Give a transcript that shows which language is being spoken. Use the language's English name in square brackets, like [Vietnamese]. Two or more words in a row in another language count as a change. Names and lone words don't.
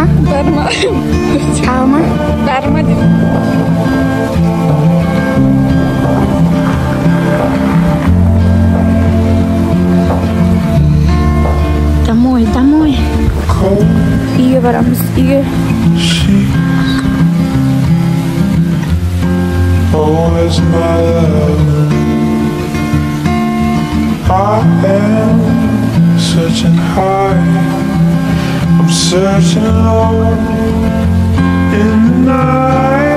[Kazakh] Бәрі ма? Тағы ма? Бәрі ма деп. [Russian] Домой, домой. [Kazakh] Үйге барамыз, үйге. [English] Oh, it's my love. I am searching high, I'm searching low in the night.